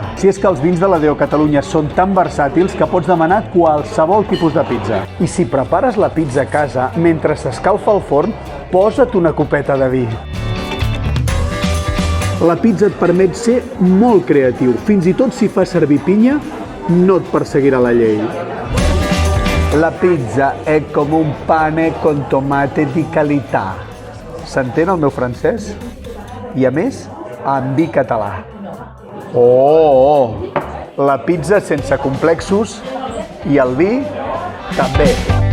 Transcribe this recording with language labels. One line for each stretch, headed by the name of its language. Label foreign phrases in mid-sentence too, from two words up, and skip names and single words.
Catalan: Si és que els vins de la Deo Catalunya són tan versàtils que pots demanar qualsevol tipus de pizza. I si prepares la pizza a casa, mentre s'escalfa el forn, posa't una copeta de vi. La pizza et permet ser molt creatiu. Fins i tot si fas servir pinya, no et perseguirà la llei.
Italian: La pizza è come un pane con tomate di qualità.
Catalan: S'entén el meu francès? I a més, en vi català. Oh! La pizza sense complexos i el vi també.